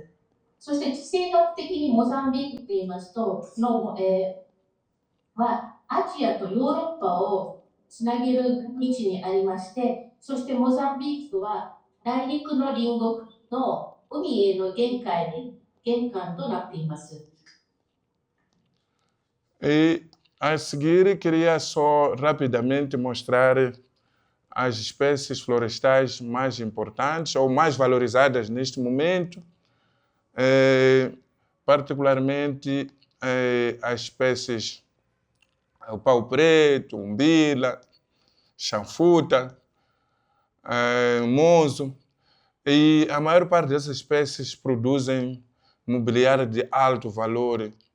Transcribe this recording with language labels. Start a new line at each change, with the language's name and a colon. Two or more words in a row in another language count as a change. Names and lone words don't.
Japanese: そして地政学的にモザンビークといいますと、はアジアとヨーロッパをつなげる道にありまして、そしてモザンビークは内陸の隣国の海への玄関となっています。
Portuguese: E a seguir, queria só rapidamente mostrar as espécies florestais mais importantes ou mais valorizadas neste momento, particularmente as espécies o pau-preto, umbila, chanfuta, mozo, e a maior parte dessas espécies produzem mobiliário de alto valor.